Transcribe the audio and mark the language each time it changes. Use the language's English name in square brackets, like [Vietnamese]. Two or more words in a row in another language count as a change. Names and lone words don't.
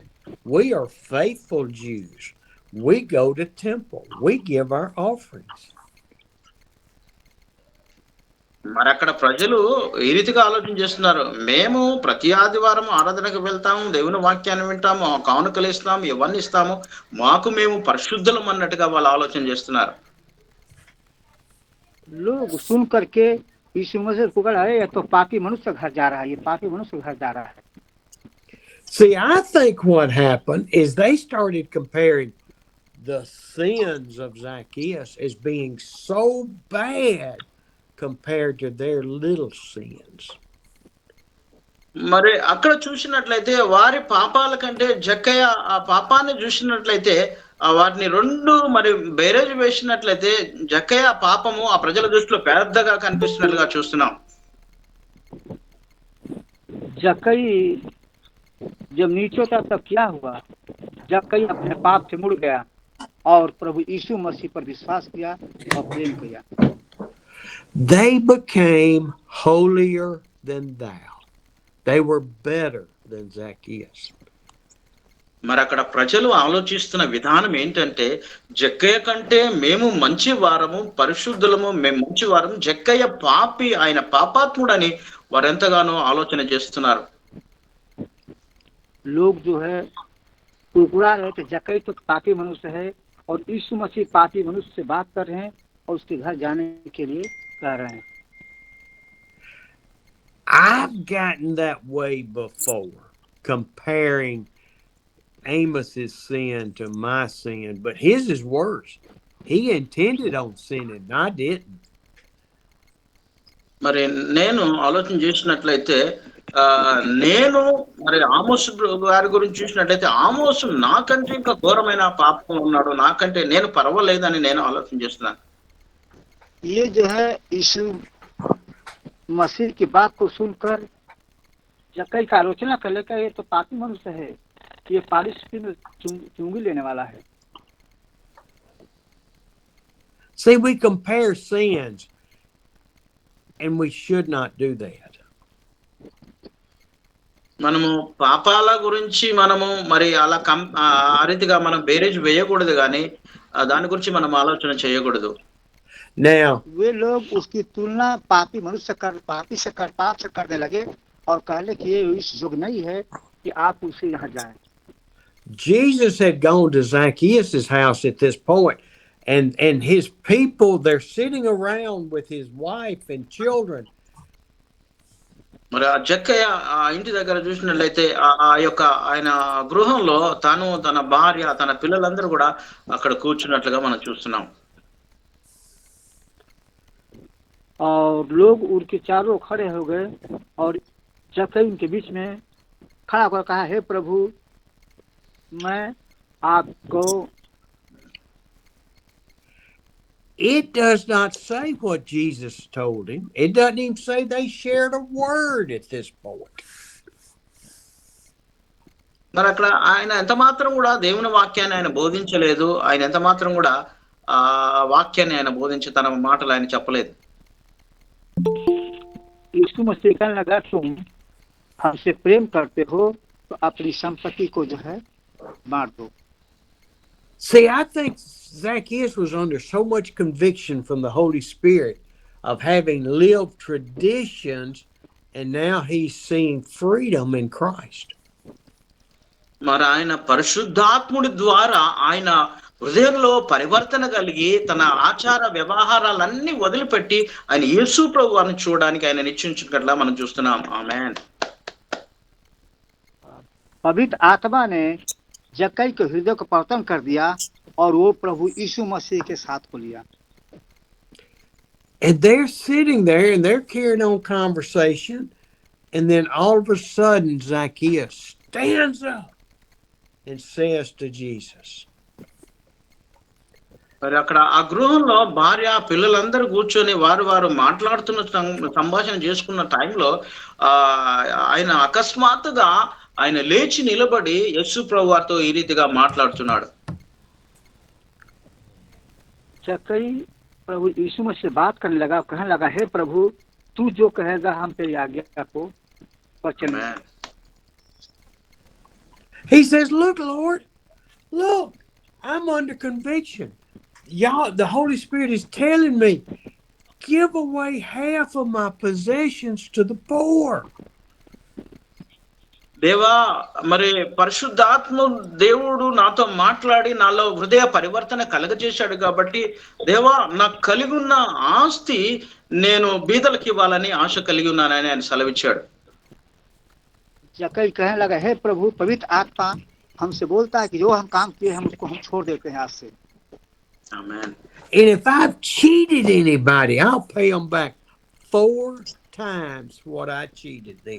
[English] We are faithful Jews. We go to temple. We give our offerings"? [Telugu] మరి అక్కడ ప్రజలు ఈ రీతిగా ఆలోచన చేస్తున్నారు, మేము ప్రతి ఆదివారం ఆరాధనకు వెళ్తాము, దేవుని వాక్యాన్ని వింటాము, కానుకలు ఇస్తాము, ఇవన్నీ ఇస్తాము, మాకు మేము పరిశుద్ధులం అన్నట్టుగా వాళ్ళు ఆలోచన చేస్తున్నారు. [Hindi] लोग सुन करके यीशु मसीह को कहा, ये तो पापी मनुष्य घर जा रहा है, ये पापी मनुष्य घर जा रहा है. [English] See, I think what happened is they started comparing the sins of Zacchaeus as being so bad compared to their little sins. [Telugu] మరి అక్కడ చూసినట్లయితే వారి పాపాల కంటే జక్కయ్య ఆ పాపాన్ని చూసినట్లయితే వాటిని రెండు మరి బేరేజ్ వేసినట్లయితే జక్కయ్య పాపము ఆ ప్రజల దృష్టిలో పెద్దగా కనిపిస్తున్నట్లుగా చూస్తున్నాం. [Hindi] जक्कई जब नीचे था तब क्या हुआ? जक्कई अपने पाप से मुड़ गया और प्रभु यीशु मसीह पर विश्वास किया और प्रेम किया। [English] They became holier than thou. They were better than Zacchaeus. [Telugu] మరి అక్కడ ప్రజలు ఆలోచిస్తున్న విధానం ఏంటంటే, జక్కయ్య కంటే మేము మంచి వారము, పరిశుద్ధులము, మేము మంచి వారము, జక్కయ్య పాపి, ఆయన పాపాత్ముడని వారెంతగానో ఆలోచన చేస్తున్నారు. [Hindi] लोग जो है कुरकुरा रहे थे, जक्कई तो पापी मनुष्य है और यीशु मसीह पापी मनुष्य से बात कर रहे हैं और उसके घर जाने के लिए कह रहे हैं। [English] I've gotten that way before, comparing Amos's sin to my sin, but his is worse. He intended on sinning, I didn't. [Telugu] మరి నేను ఆలోచన చేసినట్లయితే నేను మరి ఆమోసు గారి గురించి చూసినట్లయితే ఆమోసు నాకంటే ఇంకా ఘోరమైన పాపం ఉన్నాడు, నాకంటే నేను పర్వాలేదని నేను ఆలోచన చేస్తున్నాను. [Hindi] ये जो है यीशु मसीह की बात को सुनकर जक्कई का आलोचना कर लेकर, ये तो पापी मनुष्य है, ये पालिश में चुंगी लेने वाला है। [English] See, we compare sins, and we should not do that. [Telugu] మనము పాపాల గురించి మనము మరి అలా ఆ రీతిగా మనం బేరేజ్ వేయకూడదు, కానీ దాని గురించి మనం ఆలోచన చేయకూడదు. [English] Now, [Hindi] वे लोग उसकी तुलना पापी मनुष्य पाप से करने लगे और कहले कि ये इस योग्य नहीं है कि आप उसे यहाँ जाएं। [English] Jesus had gone to Zacchaeus' house at this point, and his people, they're sitting around with his wife and children. [Telugu] మరి ఆ జక్కయ్య ఆ ఇంటి దగ్గర చూసినట్లయితే ఆ యొక్క ఆయన గృహంలో తను, తన భార్య, తన పిల్లలందరూ కూడా అక్కడ కూర్చున్నట్లుగా మనం చూస్తున్నాం. [Hindi] और लोग उनके चारों खड़े हो गए और जक्कई उनके बीच में खड़ा होकर कहा, हे प्रभु, मैं आपको। [English] It does not say what Jesus told him. It doesn't even say they shared a word at this point. [Telugu] మరి అక్కడ ఆయన ఎంత మాత్రం కూడా దేవుని వాక్యాన్ని ఆయన బోధించలేదు, ఆయన ఎంత మాత్రం కూడా ఆ వాక్యాన్ని ఆయన బోధించి తన మాటలు ఆయన చెప్పలేదు. [Hindi] यीशु मसीह कहने लगा, तुम हमसे प्रेम करते हो तो अपनी संपत्ति को जो है बांट दो। [English] See, I think Zacchaeus was under so much conviction from the Holy Spirit of having lived traditions, and now he's seeing freedom in Christ. [Telugu] మరి ఆయన పరిశుద్ధాత్ముడి ద్వారా ఆయన హృదయంలో పరివర్తన కలిగి తన ఆచార వ్యవహారాలన్నీ వదిలిపెట్టి ఆయన యేసు ప్రభువుని చూడడానికి ఆయన నిశ్చయించుకున్నట్లా మనం చూస్తున్నాం. ఆమేన్. [Hindi] पवित्र आत्मा ने जक्कई के हृदय को परिवर्तन कर दिया और वो प्रभु यीशु मसीह के साथ को लिया। [English] And they're sitting there and they're carrying on conversation, and then all of a sudden Zacchaeus stands up and says to Jesus. [Telugu] మరి అక్కడ ఆ గృహంలో భార్య, పిల్లలందరూ కూర్చొని వారు మాట్లాడుతున్న సంభాషణ చేసుకున్న టైంలో ఆయన అకస్మాత్తుగా ఆయన లేచి నిలబడి యేసు ప్రభు వారితో ఈ రీతిగా మాట్లాడుతున్నాడు. [Hindi] जक्कई प्रभु यीशु मसीह से बात करने लगा, कहने लगा, हे प्रभु, तू जो कहेगा हम तेरी आज्ञा को वचन। [English] He says, look, Lord, look, I'm under conviction. Y'all, the Holy Spirit is telling me, give away half of my possessions to the poor. [Telugu] దేవా, మరి పరిశుద్ధాత్మ దేవుడు నాతో మాట్లాడి నాలో హృదయ పరివర్తన కలగజేశాడు కాబట్టి, దేవా, నాకు కలిగి ఉన్న ఆస్తి నేను బీదలకు ఇవ్వాలని ఆశ కలిగి ఉన్నానని ఆయన సెలవిచ్చాడు. [Hindi] जक्कई कहने लगा, हे प्रभु, पवित्र आत्मा हमसे बोलता है कि जो हम काम किए हम उसको हम छोड़ देते हैं आज से। [Telugu] ఆమేన్. [English] And if I've cheated anybody, I'll pay them back 4 times what I cheated them.